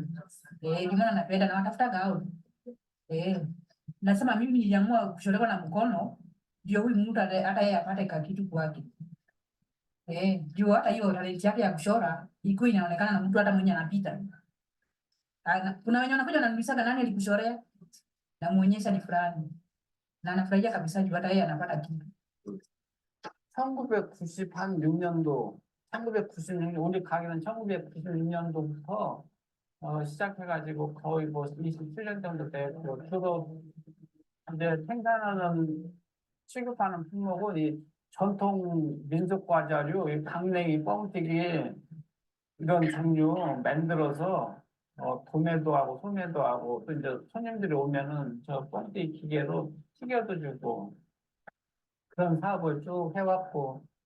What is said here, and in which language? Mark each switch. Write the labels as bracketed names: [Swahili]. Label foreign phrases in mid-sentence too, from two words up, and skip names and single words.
[Swahili] Ndio maana napenda na watafuta gao. Nasema mimi niliamua kucholewa na mkono, ndio huyu mtu hata yeye apate kitu kwake. Ndio hata hiyo talent yake ya kuchora iko inaonekana na mtu hata mwenye anapita. Kuna wenye wanakuja wananiuliza nani alikuchorea? Namuonyesha ni fulani. Na anafurahia kabisa juu hata yeye anapata kitu. [Korean] 1996년도, 1996년, 우리 가게는 1996년도부터 시작해가지고 거의 뭐 27년 정도 됐고, 주로 이제 생산하는, 취급하는 품목은 이 전통 민속 과자류, 이 강냉이, 뻥튀기 이런 종류 만들어서 도매도 하고 소매도 하고 또 이제 손님들이 오면은 저 뻥튀기 기계로 튀겨도 주고 그런 사업을 쭉 해왔고.